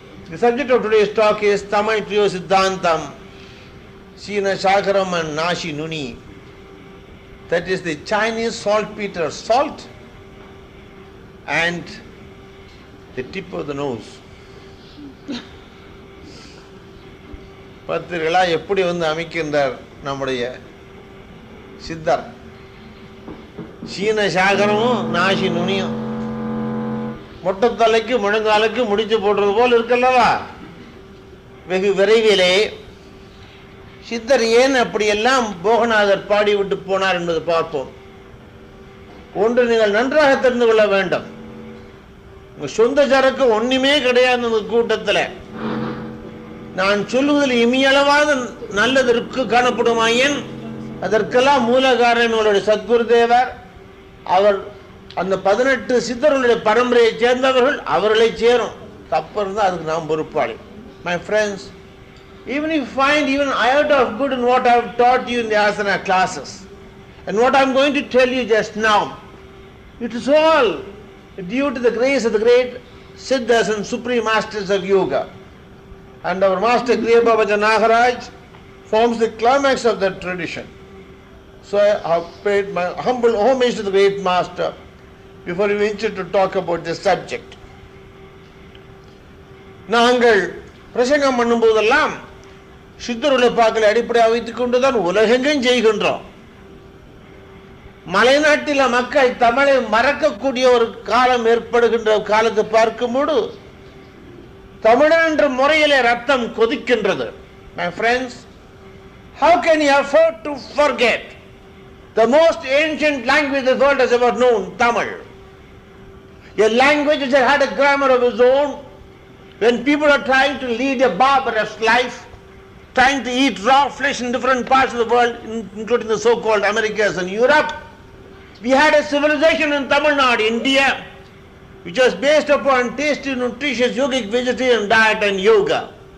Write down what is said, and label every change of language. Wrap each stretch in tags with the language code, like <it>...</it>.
<en>The subject of today's talk is Tamai Priyo Siddhantam, Sina Shakaram and Nashi Nuni. That is the Chinese saltpeter, salt and the tip of the nose.</en> <ta>பத்திரிகளா எப்படி அமைக்கின்றார் நம்முடைய சித்தர். சீன சாகரமும் நாசி நுனியும் மொட்டத்தலைக்கு முழங்காலுக்கு முடிச்சு போடுறது போல் இருக்கல்லவா. வெகு விரைவிலே சித்தர் ஏன் அப்படியெல்லாம் போகநாதர் பாடிவிட்டு போனார் என்பது பார்ப்போம். ஒன்று நீங்கள் நன்றாக தெரிந்து கொள்ள வேண்டும். உங்க சொந்த சரக்கு ஒண்ணுமே கிடையாது இந்த கூட்டத்தில். நான் சொல்லுவதில் இமியளவாத நல்லதற்கு காணப்படுமாயின் அதற்கெல்லாம் மூலகாரன் உங்களுடைய சத்குருதேவர். அவர் அந்த 18 சித்தர்களுடைய பரம்பரையை சேர்ந்தவர்கள், அவர்களை சேரும். தப்பு இருந்தால் அதுக்கு நாம் பொறுப்பாளி.</ta> <en>My friends, even if you find even iota of good in what I have taught you in the asana classes and what I am going to tell you just now, it is all due to the grace of the great siddhas and supreme masters of yoga. And our master Kriya Babaji Nagaraj forms the climax of that tradition. So I have paid my humble homage to the great master before we venture to talk about this subject.</en> <ta>நாங்கள் பிரசங்கம் பண்ணும்போதெல்லாம் சித்தருடைய பாக்களை அடிப்படையாக வைத்துக் கொண்டுதான் உலகெங்கும் செய்கின்றோம். மலைநாட்டில மக்கள் தமிழை மறக்கக்கூடிய ஒரு காலம் ஏற்படுகின்ற காலத்தை பார்க்கும்போது தமிழன் என்ற முறையிலே ரத்தம் கொதிக்கின்றது.</ta> <en>My friends, how can you afford to forget the most ancient language the world has ever known, Tamil. A language which had a grammar of its own. When people are trying to lead a barbarous life, trying to eat raw flesh in different parts of the world, including the so-called Americas and Europe, we had a civilization in Tamil Nadu, India, which was based upon tasty, nutritious yogic vegetarian diet and yoga.</en>